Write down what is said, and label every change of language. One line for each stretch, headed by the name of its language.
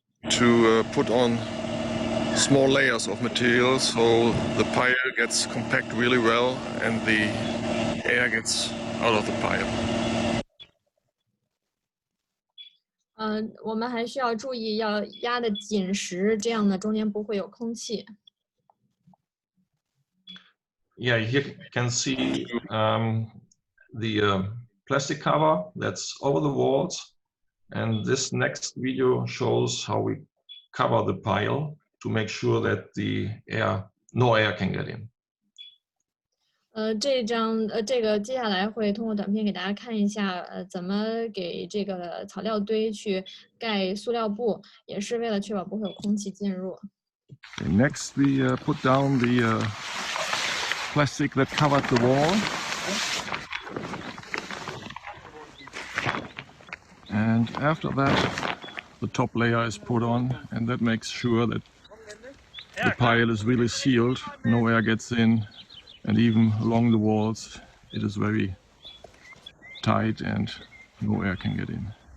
English: To put on small layers of material so the pile gets compact really well and the air gets out of the pile.
Chinese: 我们还需要注意要压得紧实，这样呢中间不会有空气。
English: Yeah, here you can see the plastic cover that's over the walls, and this next video shows how we cover the pile to make sure that no air can get in.
Chinese: 这个接下来会通过短片给大家看一下，怎么给这个草料堆去盖塑料布，也是为了确保不会有空气进入。
English: Okay, next we put down the plastic that covered the wall. And after that, the top layer is put on, and that makes sure that the pile is really sealed, no air gets in, and even along the walls it is very tight and no air can get in.